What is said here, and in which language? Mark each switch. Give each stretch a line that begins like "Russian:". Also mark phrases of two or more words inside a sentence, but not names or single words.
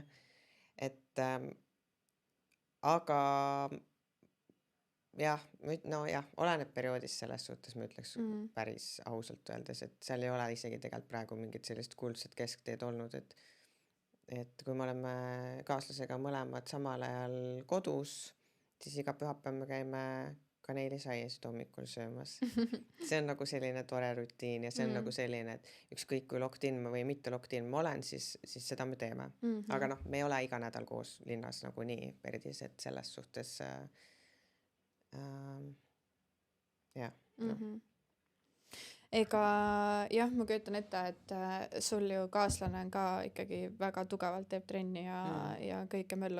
Estonian: Et aga jah, oleneb perioodist selles suhtes, ma ütleks päris ausalt öeldes, et seal ei ole isegi tegelikult praegu mingit sellist kuldset keskteed olnud, et kui me oleme kaaslasega mõlemad samal ajal kodus, siis iga pühapäev me käime kaneelisaiasid hommikul söömas. See on nagu selline tore rutiin ja see on nagu selline, et ükskõik kui
English: locked in
Estonian: või mitte
English: locked in
Estonian: ma olen, siis seda me teeme. Aga noh, me ei ole iga nädal koos linnas nagu nii perdis, et selles suhtes jah. Ega jah, ma kujutan ette, et sul ju kaaslane on ka ikkagi väga tugevalt teeb trenni ja kõike möllu.